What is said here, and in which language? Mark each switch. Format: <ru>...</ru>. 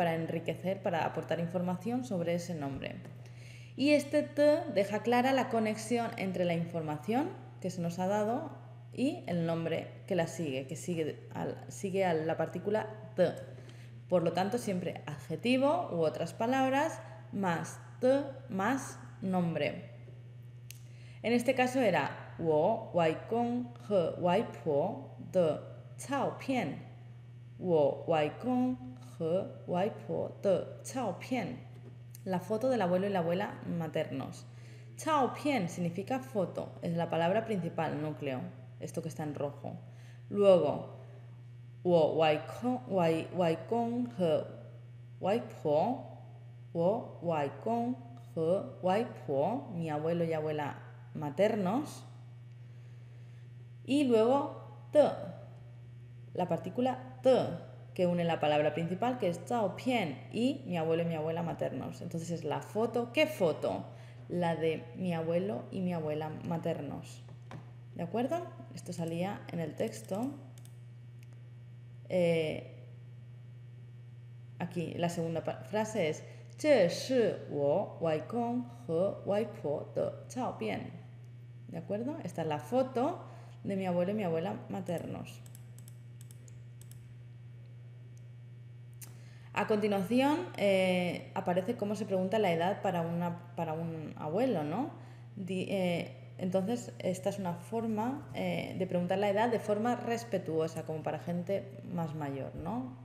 <es>Para enriquecer, para aportar información sobre ese nombre. Y este t deja clara la conexión entre la información que se nos ha dado y el nombre que la sigue, que sigue a la partícula t. Por lo tanto, siempre adjetivo u otras palabras más t más nombre. En este caso era</es> <zh>我外公和外婆的照片。我外公和外婆的照片。</zh> <es>La foto del abuelo y la abuela maternos. Chao pian significa foto, es la palabra principal, núcleo, esto que está en rojo. Luego,</es> <zh>我外公和外婆，我外公和外婆,</zh> <es>mi abuelo y abuela maternos. Y luego, te, la partícula te, que une la palabra principal, que es zhao pian, y mi abuelo y mi abuela maternos. Entonces es la foto. ¿Qué foto? La de mi abuelo y mi abuela maternos. ¿De acuerdo? Esto salía en el texto. Aquí la segunda frase es</es> <zh>这是我外公和外婆的照片.</zh> <es>¿De acuerdo? Esta es la foto de mi abuelo y mi abuela maternos. A continuación aparece cómo se pregunta la edad para un abuelo, ¿no? Entonces, esta es una forma de preguntar la edad de forma respetuosa, como para gente más mayor, ¿no?</es>